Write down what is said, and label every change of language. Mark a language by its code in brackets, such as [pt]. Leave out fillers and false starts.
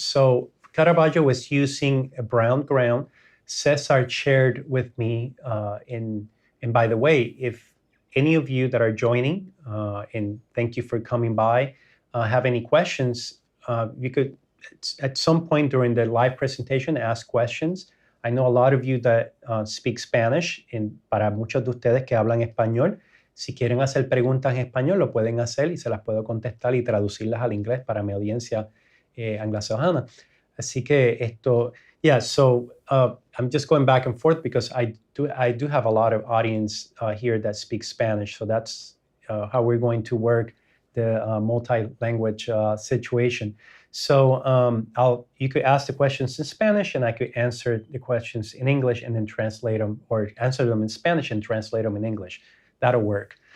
[en] So Caravaggio was using a brown ground. Cesar shared with me, and by the way, if any of you that are joining, and thank you for coming by, have any questions, you could at some point during the live presentation ask questions. I know a lot of you that speak Spanish, and [es] para muchos de ustedes que hablan español, si quieren hacer preguntas en español, lo pueden hacer y se las puedo contestar y traducirlas al inglés para mi audiencia anglosajona. Así que esto, [en] yeah, so I'm just going back and forth because I do have a lot of audience here that speaks Spanish, so that's how we're going to work the multi-language situation. So you could ask the questions in Spanish and I could answer the questions in English and then translate them, or answer them in Spanish and translate them in English. That'll work.